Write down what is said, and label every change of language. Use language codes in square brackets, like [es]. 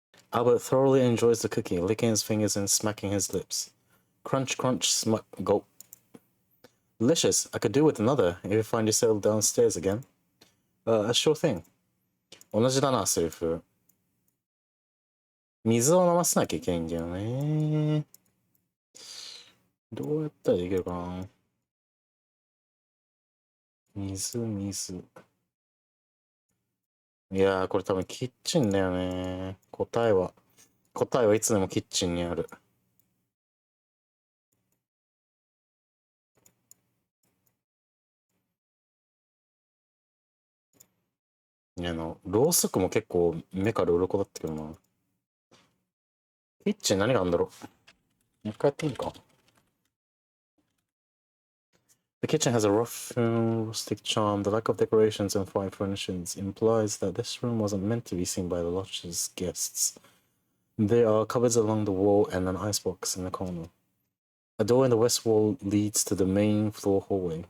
[en] Albert thoroughly enjoys the cookie, licking his fingers and smacking his lips. Crunch, crunch, smack, gulp. Delicious. I could do with another if you find yourself downstairs again. Sure thing. [ja] 同じだな、セリフ。水を飲ませなきゃいけないんだよね。どうやったらできるかな。水。いやー、これ多分キッチンだよね。答えはいつでもキッチンにある。ろうそくも結構目から鱗だったけどな。キッチン何があるんだろう。もう一回やってみるか。 [en] The kitchen has a rough, rustic charm. The lack of decorations and fine furnishings implies that this room wasn't meant to be seen by the lodge's guests. There are cupboards along the wall and an icebox in the corner. A door in the west wall leads to the main floor hallway.